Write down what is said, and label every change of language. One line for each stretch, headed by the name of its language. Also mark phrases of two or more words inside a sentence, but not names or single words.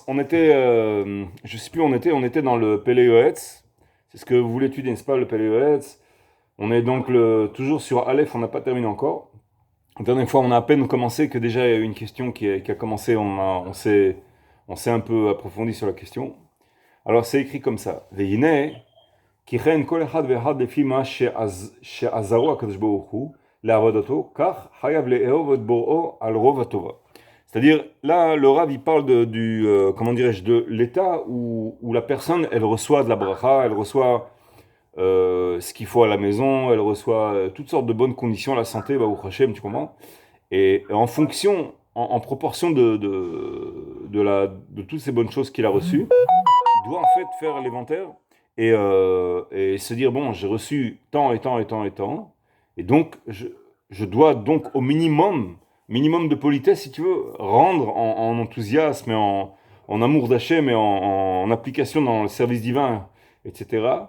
French: On était, je sais plus où on était dans le Péléoetz. C'est ce que vous voulez étudier, n'est-ce pas, le Péléoetz? On est donc toujours sur Aleph, on n'a pas terminé encore. La dernière fois, on a à peine commencé que déjà il y a eu une question qui a commencé, on s'est un peu approfondi sur la question. Alors, c'est écrit comme ça.
Hebrew: והנה כיון כל אחד ואחד לפי מה שעזרו הקדוש ברוך הוא לעבודתו כך חייב לאהוב את בוראו על רוב הטובה.
French: C'est-à-dire, là, le Rav, il parle comment dirais-je, de l'état où la personne, elle reçoit de la bracha, elle reçoit ce qu'il faut à la maison, elle reçoit toutes sortes de bonnes conditions, la santé, bah, au Hachem, tu comprends? Et en fonction, en proportion de toutes ces bonnes choses qu'il a reçues, il doit en fait faire l'inventaire et se dire, bon, j'ai reçu tant et tant et tant et tant, et donc je dois donc au minimum de politesse, si tu veux, rendre en enthousiasme et en amour d'Hachem et en application dans le service divin, etc.